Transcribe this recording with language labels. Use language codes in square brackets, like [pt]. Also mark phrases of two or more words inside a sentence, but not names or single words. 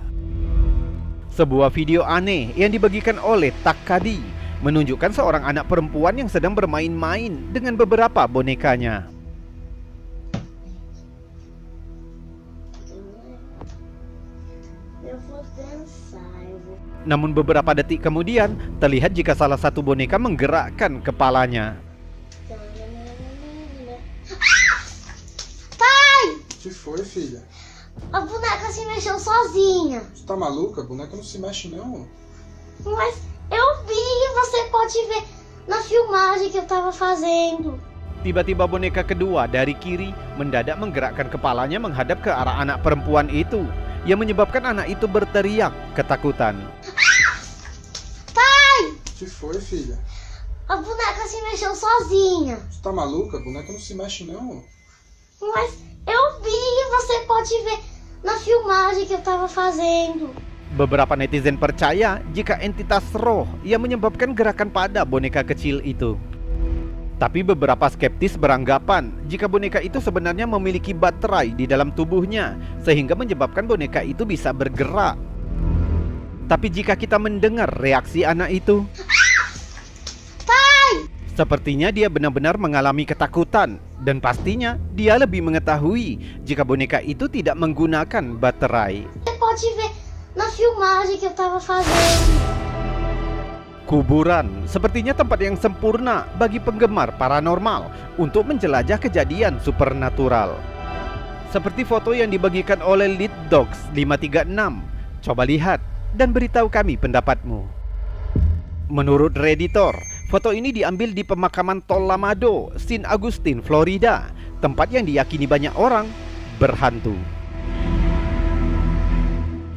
[id] Sebuah video aneh yang dibagikan oleh Takadi menunjukkan seorang anak perempuan yang sedang bermain-main dengan beberapa bonekanya. Namun beberapa detik kemudian, terlihat jika salah satu boneka menggerakkan kepalanya. [pt] Pai! O que foi, filha? A boneca se mexeu sozinha. Você tá maluca? A boneca não se mexe, não. Mas eu vi, você pode ver na filmagem que eu tava fazendo. [id] Tiba-tiba boneka kedua dari kiri mendadak menggerakkan kepalanya menghadap ke arah anak perempuan itu, yang menyebabkan anak itu berteriak ketakutan. [pt] Pai! O que foi, filha? A boneca se mexeu sozinha. Você tá maluca? A boneca não se mexe, não. Mas eu vi, você pode ver na filmagem que eu tava fazendo. [id] Beberapa netizen percaya jika entitas roh yang menyebabkan gerakan pada boneka kecil itu. Tapi beberapa skeptis beranggapan jika boneka itu sebenarnya memiliki baterai di dalam tubuhnya, sehingga menyebabkan boneka itu bisa bergerak. Tapi jika kita mendengar reaksi anak itu, Pai! sepertinya dia benar-benar mengalami ketakutan, dan pastinya dia lebih mengetahui jika boneka itu tidak menggunakan baterai. [pt] Você pode ver na filmagem que eu tava fazendo. [id] Kuburan sepertinya tempat yang sempurna bagi penggemar paranormal untuk menjelajah kejadian supernatural. Seperti foto yang dibagikan oleh LeadDogs536. Coba lihat dan beritahu kami pendapatmu. Menurut Redditor, foto ini diambil di pemakaman Tol Lamado, San Agustin, Florida, tempat yang diyakini banyak orang berhantu.